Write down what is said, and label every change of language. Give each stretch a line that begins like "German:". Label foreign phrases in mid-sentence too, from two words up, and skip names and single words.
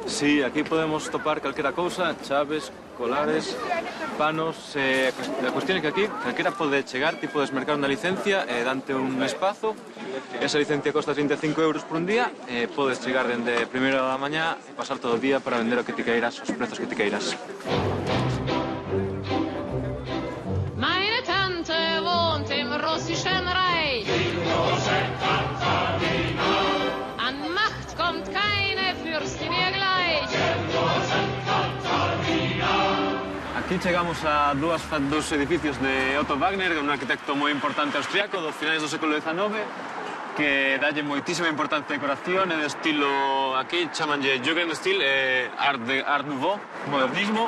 Galician: Sí, aquí podemos topar calquera cousa, chaves, colares, panos... A cuestión é que aquí calquera pode chegar, ti podes mercar unha licencia, dante un espazo, esa licencia costa 35 euros por un día, podes chegar dende primeira da mañá e pasar todo o día para vender o que ti queiras, os prezos que ti queiras.
German: Meine Tante wohnt im russischen Reich. An Macht kommt keine Fürstin ihr gleich.
Galician: Aquí chegamos a dos edificios de Otto Wagner, un arquitecto moi importante austriaco dos finais do século XIX, que dalle moitísima importancia a decoración, é de estilo, aquí chamanlle Jugendstil, Art Nouveau, modernismo.